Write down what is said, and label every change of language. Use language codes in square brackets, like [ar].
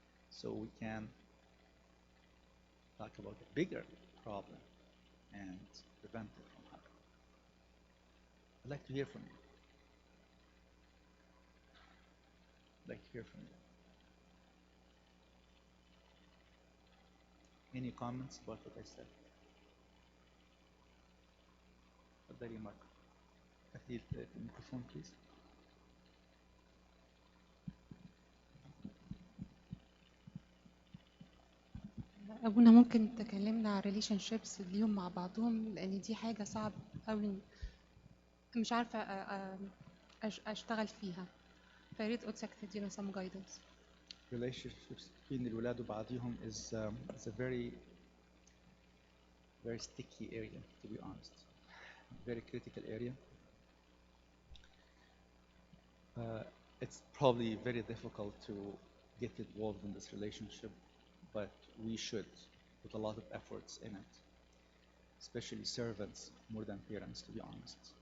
[en] So we can talk about a bigger problem and prevent it from happening. I'd like to hear from you. I'd like to hear from you. Any comments about what I said? [ar] تفضلي مارك. تاخدي الميكروفون [en] please. [ar] أبونا ممكن تكلمنا عن relationships ليهم مع بعضهم، لأن دي حاجة صعب أوي، مش عارفة أشتغل فيها، فياريت قدسك تدينا [en] some guidance. Relationships between [ar] الولاد وبعضهم [en] is a very sticky area, to be honest. Very critical area. It's probably very difficult to get involved in this relationship, but we should put a lot of efforts in it, especially servants more than parents, to be honest.